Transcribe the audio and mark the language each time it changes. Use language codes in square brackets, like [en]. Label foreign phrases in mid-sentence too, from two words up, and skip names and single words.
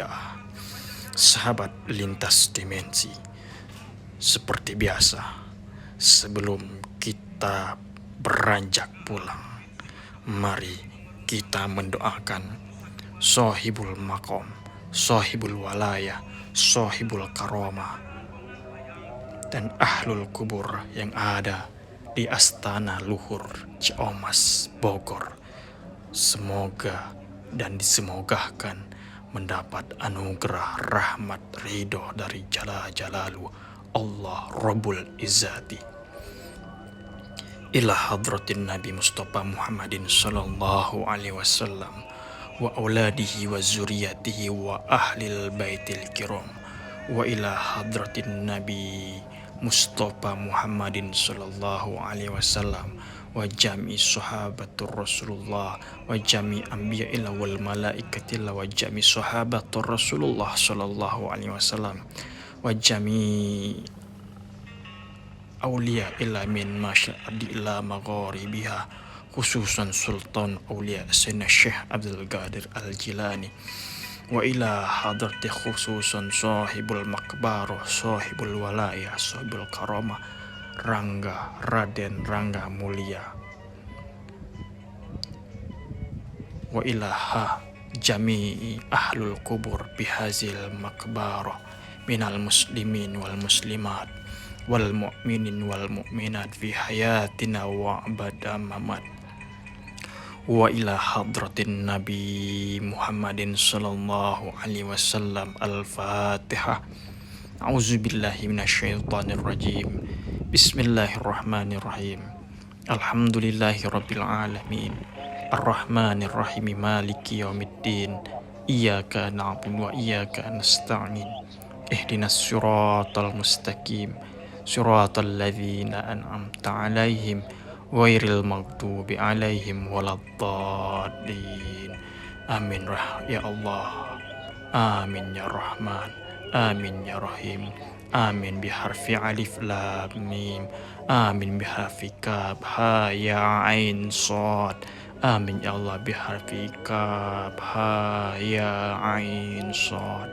[id] Sahabat lintas dimensi, seperti biasa, sebelum kita beranjak pulang, mari kita mendoakan [ar] صاحب المقام، صاحب الولاية، صاحب الكرامة, [id] dan [ar] أهل القبور [id] yang ada di Astana Luhur Ciamas, Bogor. Semoga dan disemogakan mendapat anugerah rahmat ridho dari [ar] جل جلاله الله رب العزة. إلى حضرة النبي المصطفى محمد صلى الله عليه وسلم وأولاده وذرياته وأهل البيت الكرام، وإلى حضرة النبي المصطفى محمد صلى الله عليه وسلم وجميع صحابة رسول الله وجميع أنبياء الله والملائكة الله وجميع صحابة رسول الله صلى الله عليه وسلم وجميع أولياء إلا من مشارقها إلى مغاربها، خصوصا سلطان الأولياء سيدنا شيخ عبد القادر الجيلاني، وإلى حضرة خصوصا صاحب المقبرة، صاحب الولاية، صاحب الكرامة, Rangga Raden Rangga Mulia, وإلى جميع أهل القبور بهذه المقبرة من المسلمين والمسلمات والمؤمنين والمؤمنات في حياتنا وبعد الممات، وإلى حضرة النبي محمد صلى الله عليه وسلم. Al-Fatihah. أعوذ بالله من الشيطان الرجيم. بسم الله الرحمن الرحيم. الحمد لله رب العالمين. الرحمن الرحيم. مالك يوم الدين. إياك نعبد وإياك نستعين. اهدنا الصراط المستقيم. صراط الذين أنعمت عليهم غير المغضوب عليهم ولا الضالين. آمين يا الله. آمين يا رحمن. آمين يا رحيم. آمين بحرف ألف لام ميم. آمين بحرف كاف ها يا عين صاد. آمين يا الله بحرف كاف ها يا عين صاد.